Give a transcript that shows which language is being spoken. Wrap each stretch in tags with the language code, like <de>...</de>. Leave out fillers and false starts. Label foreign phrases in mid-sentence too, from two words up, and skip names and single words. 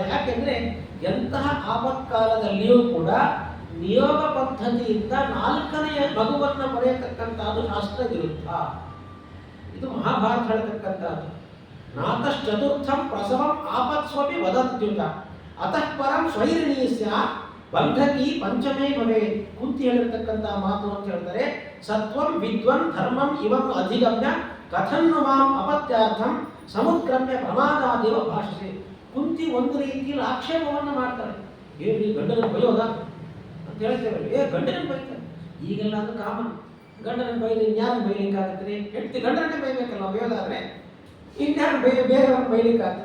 <kn>ಯಾಕೆಂದ್ರೆ ಎಂತಹ ಆಪತ್ಕಾಲದಲ್ಲಿಯೂ ಕೂಡ ನಿಯೋಗ ಪದ್ಧತಿಯಿಂದ 4ನೆಯ ಮಗುವನ್ನು ಪಡೆಯತಕ್ಕಂಥದ್ದು ಶಾಸ್ತ್ರ ವಿರುದ್ಧ. ಇದು ಮಹಾಭಾರತ ಹೇಳತಕ್ಕಂಥದ್ದು.</kn> <sa>ನಾತಶ್ಚತುರ್ಥಂ ಪ್ರಸವಂ ಆಪತ್ಸ್ವಪಿ ವದಂತ್ಯುತ ಅತಃ ಪರಂ ಸ್ವೈರಿಣೀಸ್ಯ ಬಂಧಕಿ ಪಂಚಮೇ ಭವೇ.</sa> <kn>ಕುಂತಿ ಹೇಳಿರ್ತಕ್ಕಂಥ ಮಾತು ಅಂತ ಹೇಳ್ತಾರೆ.</kn> <sa>ಸತ್ವಂ ವಿದ್ವನ್ ಧರ್ಮಂ ಇವಂ ಅಧಿಗಮ್ಯ ಕಥನ್ನು ಮಾಂ ಅಪತ್ಯಾರ್ಥಂ ಸಮುದ್ರಮ್ಯ ಪ್ರಮಾದಾದೇವ ಭಾಷೆ.</sa> <kn>ಕುಂತಿ ಒಂದು ರೀತಿಯಲ್ಲಿ ಆಕ್ಷೇಪವನ್ನು ಮಾಡ್ತಾರೆ. ಏನು ಈ ಗಂಡನ ಬೈಯೋದ ಅಂತ ಹೇಳ್ತೇವೆ. ಗಂಡನನ್ನು ಬೈತಾರೆ. ಈಗೆಲ್ಲ ಅದು ಕಾಮನ್. ಗಂಡನನ್ನು ಬೈದು ಇನ್ಯಾರು ಬೈಲಿಕ್ಕಾಗತ್ತೆ? ಹೆಂಡತಿ ಗಂಡನನ್ನೇ ಬೈಬೇಕಲ್ಲ ಬೈಯೋದಾದ್ರೆ. ಇನ್ಯಾರು ಬೇರೆಯವ್ರನ್ನ ಬೈಲಿಕ್ಕಾಗ್ತದೆ?</kn>